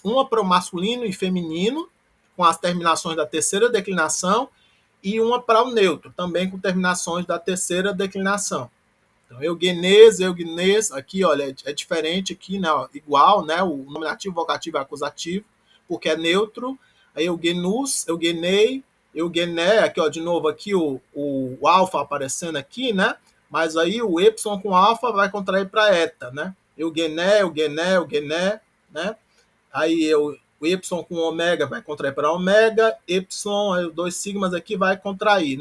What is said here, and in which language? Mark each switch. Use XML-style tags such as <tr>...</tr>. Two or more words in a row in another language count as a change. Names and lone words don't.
<pt>Uma para o masculino e feminino, com as terminações da terceira declinação, e uma para o neutro, também com terminações da terceira declinação. Então, eugenês, aqui, olha, é diferente aqui, né? Igual, né? O nominativo, vocativo e acusativo, porque é neutro.</pt> <el>Aí εὐγενοῦς, εὐγενεῖ, εὐγενῆ,</el> <pt>aqui, ó, de novo, aqui o alfa aparecendo aqui, né? Mas aí o Y com alfa vai contrair para eta, né?</pt> <el>Εὐγενῆ, εὐγενῆ, né?</el> <pt>Aí o Y com ômega vai contrair para ômega, Y, aí os dois sigmas aqui vai contrair, né?</pt>